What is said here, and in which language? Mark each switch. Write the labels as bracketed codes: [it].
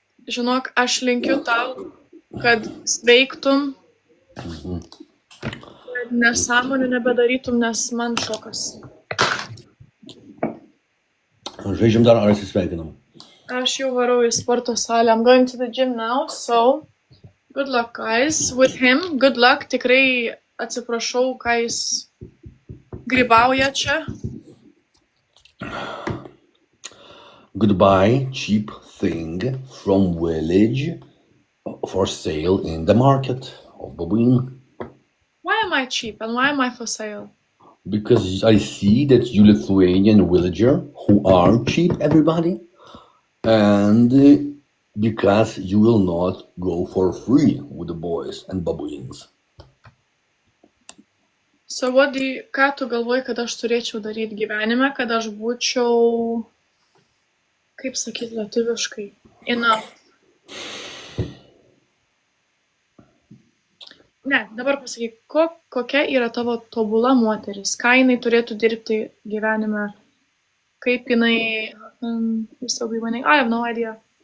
[lt] Žinok, aš linkiu tau, kad sveiktum, kad nesąmonių nebedarytum, nes man šokas. Žaidžiam dar ar atsisveikinam? Aš jau varau į sporto salę. [en] I'm going to the gym now, so good luck, guys. With him, good luck. [lt] Tikrai atsiprašau, ką jis grybauja čia. [en] Goodbye, cheap thing from village for sale in the market of Babuin. Why am I cheap and why am I for sale? Because I see that you Lithuanian villager who are cheap, everybody, and because you will not go for free with the boys and babuins. [lt] So ką tu galvoji, kad aš turėčiau daryti gyvenime, kad aš būčiau, kaip sakyti lietuviškai, enough. Ne, dabar pasakyk, kokia yra tavo tobula moteris, ką jinai turėtų dirbti gyvenime, kaip jinai, [en] I have no idea.